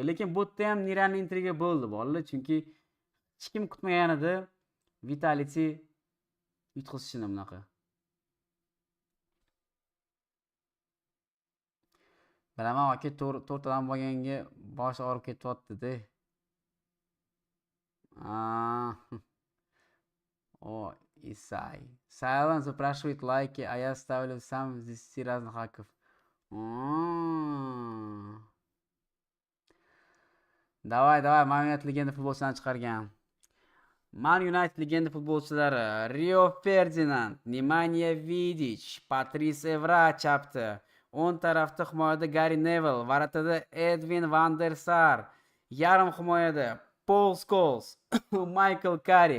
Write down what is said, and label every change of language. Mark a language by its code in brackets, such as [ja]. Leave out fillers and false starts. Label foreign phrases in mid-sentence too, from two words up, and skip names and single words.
[uz] Lekin bu yerda ham нереально intriga bo'ldi, bolalar, chunki hech kim kutmagan edi Vitality yutqizishini bunaqa. Bilaman, aka to'rtadan bo'lganga boshi og'rib ketyapti-da. [ru] О, Исай. Silence спрашивает лайки, а я ставлю сам из 10 разных хаков. Давай, [uz] Man United legenda futbolchidan chiqargan. Man United legenda futbolchilari Rio Ferdinand, Nemanja Vidic, Patrice Evra chapda. 10 tarafda himoyada Gary Neville, varatada Edwin van der Sar, yarim himoyada Paul Scholes, Michael Carrick.